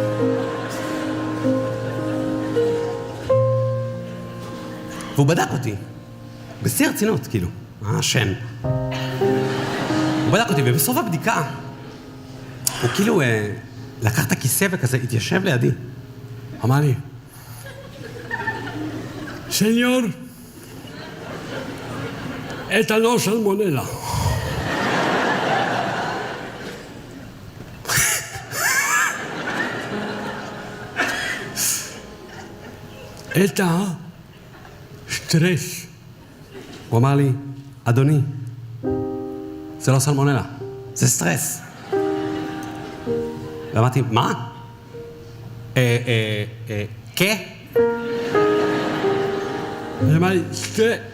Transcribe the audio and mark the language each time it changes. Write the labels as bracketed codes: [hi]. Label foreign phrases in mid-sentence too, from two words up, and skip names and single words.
[he] והוא בדק אותי, בשיא הרצינות, כאילו, שן. הוא בדק אותי, ובסוף הבדיקה, הוא כאילו לקח את הכיסא וכזה, התיישב לידי. אמר לי, סניור, [es] esta no salmonella. esta סטרס. [he] הוא אמר לי, אדוני, זה לא סלמונלה, זה סטרס. ואמרתי, מה? כן? הוא אמר לי, סטרס.